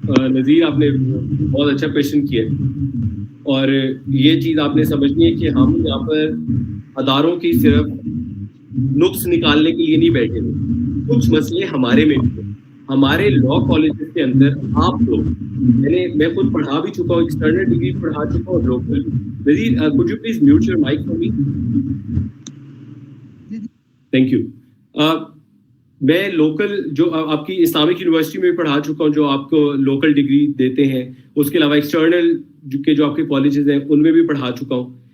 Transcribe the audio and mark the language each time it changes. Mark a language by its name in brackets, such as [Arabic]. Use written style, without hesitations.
[Urdu] نذیر آپ نے بہت اچھا کویشچن کیا, اور یہ چیز آپ نے سمجھنی ہے کہ ہم یہاں پر اداروں کی صرف نقص نکالنے کے لیے نہیں بیٹھے ہوئے, کچھ مسئلے ہمارے میں بھی ہیں. ہمارے لا کالجز کے اندر آپ لوگ, میں خود پڑھا بھی چکا ہوں, ایکسٹرنل ڈگری پڑھا چکا ہوں, local. [English] Nazir could you please mute your mic for me? Thank you. [Urdu] میں لوکل جو آپ کی اسلامک یونیورسٹی میں پڑھا چکا ہوں جو آپ کو لوکل ڈگری دیتے ہیں, اس کے علاوہ ایکسٹرنل جو آپ کے کالجز ہیں ان میں بھی پڑھا چکا ہوں.